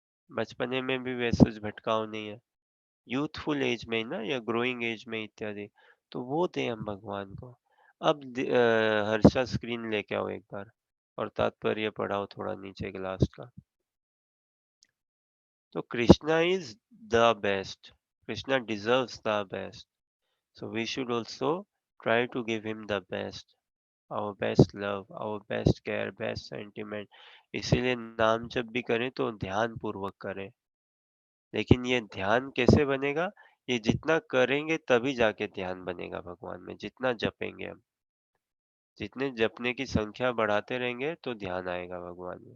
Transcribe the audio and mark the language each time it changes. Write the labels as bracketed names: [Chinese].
[Hindi] बचपने में भी वैसे भटकाव नहीं है, यूथफुल एज में ही ना, या ग्रोइंग एज में इत्यादि। तो वो दें हम भगवान को। अब हर्षा स्क्रीन लेके आओ एक बार, और तात्पर्य पढ़ाओ थोड़ा नीचे के लास्ट का। [English] तो Krishna is the best, Krishna deserves the best, so we should also try to give him the best, our best love, our best care, best sentiment। [Hindi] इसीलिए नाम जब भी करें तो ध्यान पूर्वक करें। लेकिन ये ध्यान कैसे बनेगा? ये जितना करेंगे तभी जाके ध्यान बनेगा भगवान में, जितना जपेंगे हम, जितने जपने की संख्या बढ़ाते रहेंगे तो ध्यान आएगा भगवान में।